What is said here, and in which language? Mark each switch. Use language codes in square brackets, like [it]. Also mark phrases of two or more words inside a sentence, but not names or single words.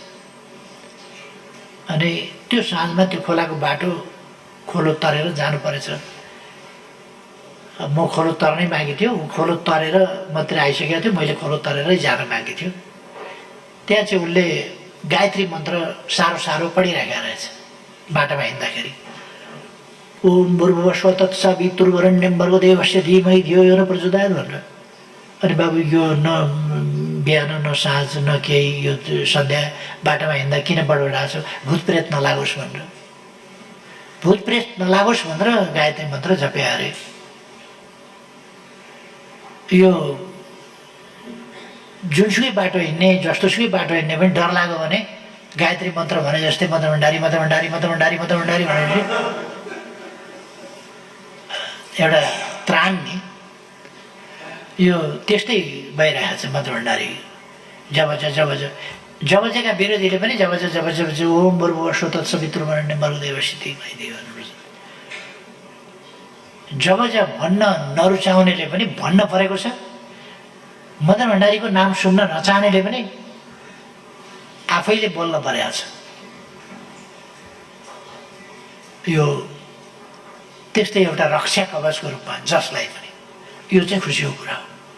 [ne] अनि त्यो साँझमा त्यो खोलाको बाटो खोलो तरेर जानु परेछ। म खोलो तर्नै बाँकी थियो, ऊ खोलो तरेर मात्रै आइसकेको थियो, मैले खोलो तरेरै जान बाँकी थियो। त्यहाँ चाहिँ उसले गायत्री मन्त्र साह्रो पढिरहेका रहेछ बाटोमा हिँड्दाखेरि। [sa] ओम भूर्भुवस्वः तत्सवितुर्वरेण्यं भर्गो देवस्य धीमहि धियो यो न प्रचोदयात् भनेर। [ne] अनि बाबु यो न बिहान न साँझ न केही यो सन्ध्या बाटोमा हिँड्दा किन बडबडाएको छ, भूतप्रेत नलागोस् भनेर। भूतप्रेत नलागोस् भनेर गायत्री मन्त्र जपे अरे। यो जुनसुकै बाटो हिँड्ने जस्तोसुकै बाटो हिँड्ने पनि डर लाग्यो भने गायत्री मन्त्र भने जस्तै मदन भण्डारी भनेपछि एउटा त्राण नि यो त्यस्तै भइरहेको छ। मदन भण्डारी जबजका विरोधीले पनि जब [sa] ओम भूर्भुवस्वः तत्सवितुर्वरेण्यं भर्गो देवस्य धीमहि धियो यो न प्रचोदयात्। [ne] जब भन्न नरुचाउनेले पनि भन्न परेको छ। मदन भण्डारीको नाम सुन्न नचाहनेले पनि आफैले बोल्न परेको छ। यो त्यस्तै एउटा रक्षा कवचको रूपमा जसलाई पनि यो चाहिँ खुसीको कुरा हो।